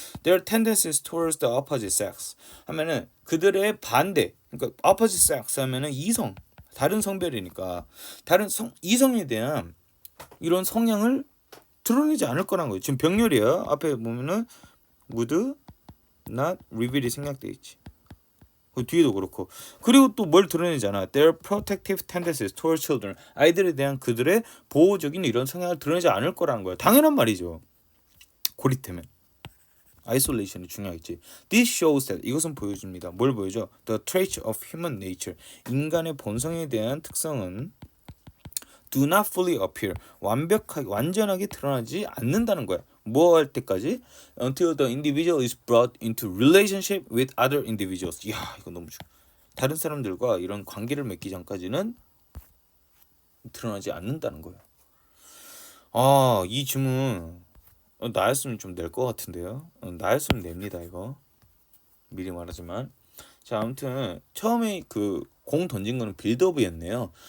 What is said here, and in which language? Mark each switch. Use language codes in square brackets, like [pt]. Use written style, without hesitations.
[en] Their tendencies towards the opposite sex [ko] 하면은 그들의 반대, 그러니까 opposite sex 하면은 이성, 다른 성별이니까 이성에 대한 이런 성향을 드러내지 않을 거란 거예요. 지금 병렬이야. 앞에 보면은 [en] would not reveal [ko] 이 생략돼 있지. 뒤에도 그렇고. 그리고 또 뭘 드러내잖아. [en] Their protective tendencies towards children. [ko] 아이들에 대한 그들의 보호적인 이런 성향을 드러내지 않을 거라는 거야. 당연한 말이죠. 고립되면. isolation이 중요하겠지. [en] This shows that, [ko] 이것은 보여줍니다. 뭘 보여줘? [en] The traits of human nature. [ko] 인간의 본성에 대한 특성은 [en] do not fully appear. [ko] 완전하게 드러나지 않는다는 거야. 뭐 할 때까지? [en] Until the individual is brought into relationship with other individuals. [ko] 이야, 이거 너무 좋아. 다른 사람들과 이런 관계를 맺기 전까지는 드러나지 않는다는 거예요. 이 질문 나였으면 좀 낼 것 같은데요. 나였으면 냅니다 이거. 미리 말하지만. 자, 아무튼 처음에 공 던진 거는 빌드업이었네요.